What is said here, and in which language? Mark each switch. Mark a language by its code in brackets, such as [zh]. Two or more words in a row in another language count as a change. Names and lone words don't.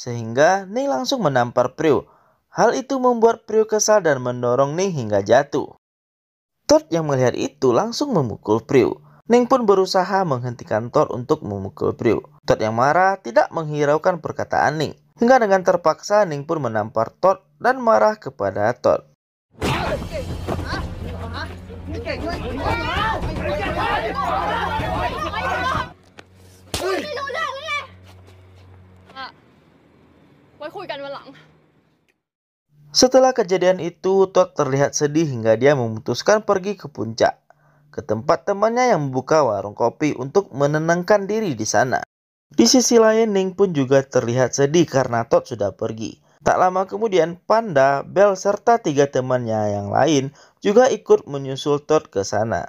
[id] sehingga Ning langsung menampar Priu. Hal itu membuat Priu kesal dan mendorong Ning hingga jatuh. Todd yang melihat itu langsung memukul Priu. Ning pun berusaha menghentikan Todd untuk memukul Priu. Todd yang marah tidak menghiraukan perkataan Ning. Hingga dengan terpaksa Ning pun menampar Todd dan marah kepada Todd. [th] ไว้คุยกันวันหลัง [id] Setelah kejadian itu, Todd terlihat sedih hingga dia memutuskan pergi ke puncak, ke tempat temannya yang membuka warung kopi untuk menenangkan diri di sana. Di sisi lain, Ning pun juga terlihat sedih karena Todd sudah pergi. Tak lama kemudian, Panda, Bell, serta 3 temannya yang lain juga ikut menyusul Todd ke sana.